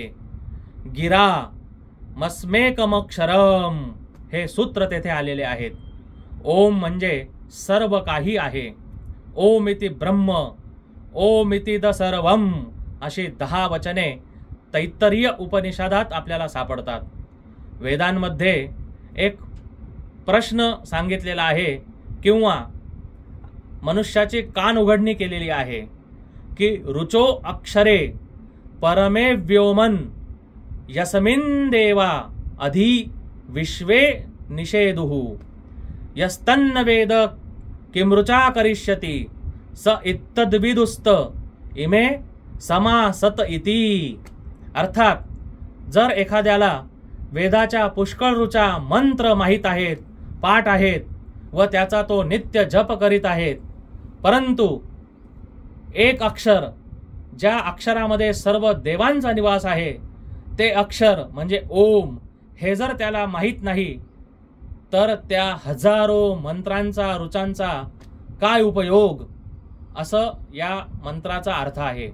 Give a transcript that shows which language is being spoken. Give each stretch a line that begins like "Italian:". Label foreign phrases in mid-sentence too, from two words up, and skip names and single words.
Sanskrit: गिरा मस्मेकमक्षरम
Marathi: हे सूत्र तेथे आलेले आहेत। ओम म्हणजे सर्व काही आहे।
Sanskrit: ओमिति ब्रह्म ओमिति द सर्वम
Marathi: अशी 10 वचने तैत्तरीय उपनिषदात आपल्याला सापडतात। वेदांमध्ये एक प्रश्न सांगितलेला आहे किंवा मनुष्याची कान उघडणी केलेली आहे की
Sanskrit: रुचो अक्षरे परमे व्योमन यस्मिन् देवा अधि विश्वे निषेदुः यस्तन्न वेद किमृचा करिष्यति स इत्तद्विदुस्त इमे समासत इति।
Marathi: अर्थात जर एखाद्याला वेदाच्या पुष्कळ ऋचा मंत्र माहीत आहेत, पाठ आहेत व त्याचा तो नित्य जप करीत आहेत, परंतु एक अक्षर ज्या अक्षरामध्ये सर्व देवांचा निवास आहे ते अक्षर म्हणजे ओम हे जर त्याला माहीत नाही तर त्या हजारो मंत्रांचा ऋचांचा काय उपयोग, असं या मंत्राचा अर्थ आहे।